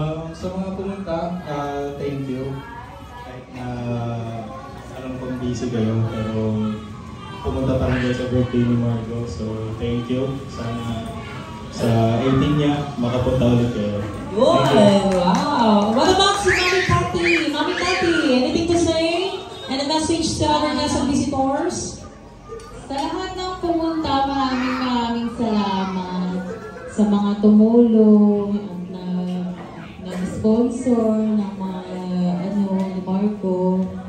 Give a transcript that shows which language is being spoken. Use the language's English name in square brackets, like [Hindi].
[Filipino] Sa mga pumunta, thank you. Kahit na alam kong busy kayo, pero pumunta pa rin kayo sa birthday ni Margo. So, thank you. Sana sa 18 niya, makapunta ulit kayo. [English] Good! Wow! What about si Mami Cathy? Mami Cathy, anything to say? And a message sa other guests and visitors? [Filipino] Sa lahat ng pumunta, maraming salamat sa mga tumulong at nag-sponsor ng mga ni Margo.